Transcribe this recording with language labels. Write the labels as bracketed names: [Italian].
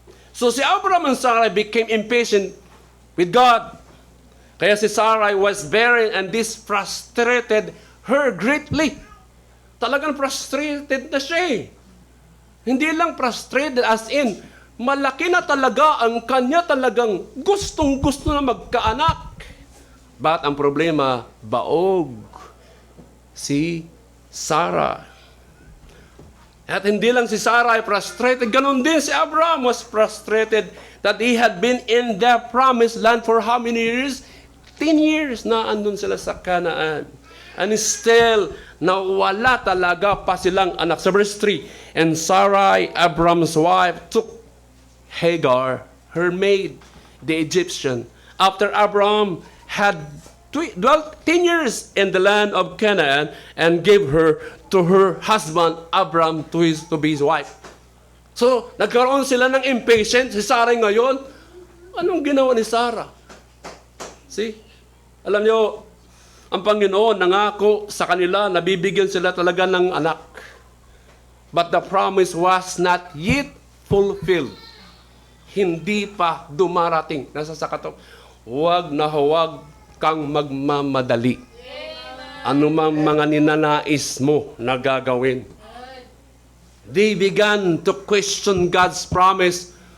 [English] So si Abraham and Sarai became impatient with God. [Filipino] Kaya si [English] Sarai was barren and this frustrated her greatly. [Filipino] Talagang frustrated na siya. Hindi lang frustrated as in, malaki na talaga ang kanya talagang gustong-gusto na magkaanak. But ang problema, baog si Sarah. At hindi lang si Sarah ay frustrated, ganon din si [English] Abraham was frustrated that he had been in the promised land for how many years? [Filipino] 10 years na andun sila sa Canaan. [English] And still, [Filipino] wala talaga pa silang anak. [English] Sa verse 3, and Sarai, Abraham's wife, took Hagar, her maid, the Egyptian, after Abraham had dwelt 10 years in the land of Canaan and gave her to her husband, Abraham, to be his wife. [Filipino] So, nagkaroon sila ng impatient. Si Sarah ngayon, anong ginawa ni Sarah? See? Alam nyo, Ang Panginoon nangako sa kanila na bibigyan sila talaga ng anak. [English] But the promise was not yet fulfilled. [Filipino] Hindi pa dumarating. Nasa sakato, huwag na huwag kang magmamadali. Ano mang mga ninanais mo na gagawin. [English] They began to question God's promise.